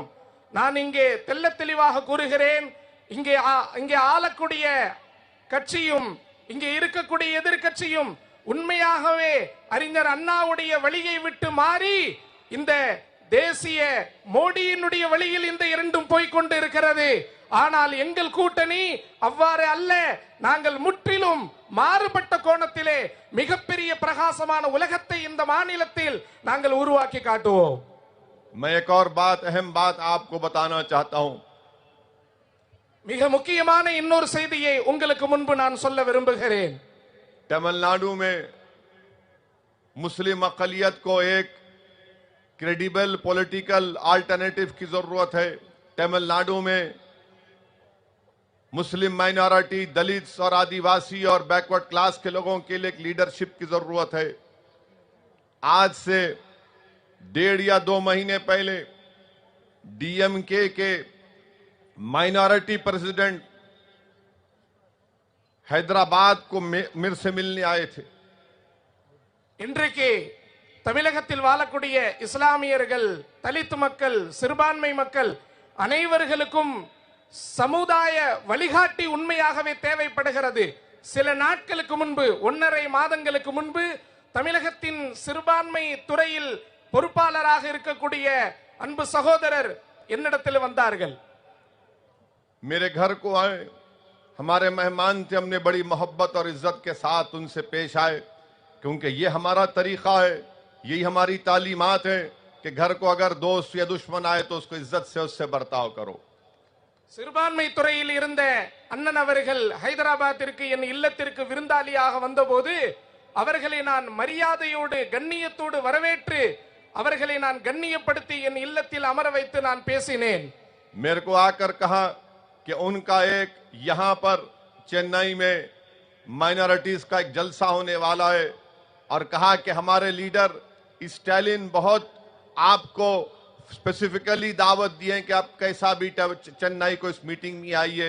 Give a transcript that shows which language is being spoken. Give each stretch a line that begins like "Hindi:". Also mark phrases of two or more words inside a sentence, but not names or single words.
Tamil: நான் இங்கே தெள்ளத் தெளிவாக கூறுகிறேன், இங்கே ஆளக்கூடிய கட்சியும் இங்கே இருக்கக்கூடிய எதிர்க்கட்சியும் உண்மையாகவே அறிஞர் அண்ணாவுடைய வழியை விட்டு மாறி இந்த தேசிய மோடியினுடைய வழியில் இந்த இரண்டும் போய்கொண்டு இருக்கிறது. ஆனால் எங்கள் கூட்டணி அவ்வாறு அல்ல. நாங்கள் முற்றிலும் மாறுபட்ட கோணத்திலே மிகப்பெரிய பிரகாசமான உலகத்தை இந்த மாநிலத்தில் நாங்கள் உருவாக்கி காட்டுவோம்.
Urdu: میں ایک اور بات، اہم بات آپ کو بتانا چاہتا ہوں.
Tamil: மிக முக்கியமான இன்னொரு செய்தியை உங்களுக்கு முன்பு நான் சொல்ல விரும்புகிறேன்.
Urdu: تمل ناڈو میں مسلم اقلیت کو ایک
English: credible political alternative
Urdu: کی ضرورت ہے. تمل ناڈو میں مسلم مائناریٹی، دلت اور آدیواسی اور
English: backward class
Urdu: کے لوگوں کے لیے ایک لیڈرشپ کی ضرورت ہے. آج سے 1.5 یا 2 مہینے پہلے ڈی ایم کے کے
English: minority president
Urdu: حیدرآباد کو میرے سے ملنے آئے تھے.
Tamil: இன்றைக்கு தமிழகத்தில் வாழக்கூடிய இஸ்லாமியர்கள், தலித் மக்கள், சிறுபான்மை மக்கள் அனைவர்களுக்கும் சமுதாய வழிகாட்டி உண்மையாகவே தேவைப்படுகிறது. சில நாட்களுக்கு முன்பு, 1.5 மாதங்களுக்கு முன்பு தமிழகத்தின் சிறுபான்மை துறையில் பொறுப்பாளராக இருக்கக்கூடிய அன்பு சகோதரர் என்னிடத்தில் வந்தார்கள்.
Urdu: میرے گھر کو آئے، ہمارے مہمان تھے. ہم نے بڑی محبت اور عزت کے ساتھ ان سے پیش آئے، کیونکہ یہ ہمارا طریقہ ہے، یہی ہماری تعلیمات ہے کہ گھر کو اگر دوست یا دشمن آئے تو اس کو عزت سے اس سے برتاؤ کرو.
Tamil: சிறுபான்மை துறையில் இருந்த அண்ணன் அவர்கள் ஹைதராபாத்திற்கு என் இல்லத்திற்கு விருந்தாளியாக வந்தபோது அவர்களை நான் மரியாதையோடு கண்ணியத்தோடு வரவேற்று அவர்களை நான் கண்ணியப்படுத்தி என் இல்லத்தில் அமர வைத்து நான் பேசினேன்.
Urdu: میرے کو آکر کہا کہ ان کا ایک یہاں پر چنئی میں مائناریٹیز کا ایک جلسہ ہونے والا ہے، اور کہا کہ ہمارے لیڈر اسٹالن بہت آپ کو اسپیسیفکلی دعوت دی ہے کہ آپ کیسا بھی چنئی کو اس میٹنگ میں آئیے.